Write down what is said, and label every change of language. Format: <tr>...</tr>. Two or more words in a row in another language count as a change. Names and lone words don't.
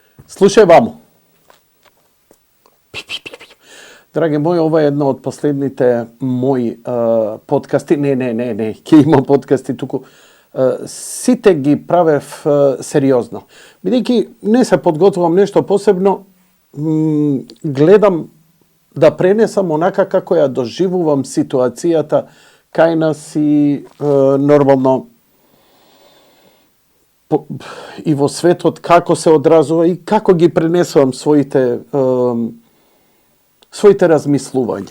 <sr>Slušaj vamo. Dragi moji, ovo je jedna od</sr> <mk>последните мои подкасти. Не. Ке има подкасти туку. Сите ги правев сериозно. Бидејќи не се подготвувам нешто посебно, гледам да пренесам онака како ја доживувам ситуацијата кај нас и нормално и во светот, како се одразува и како ги пренесувам своите размислувања.</mk>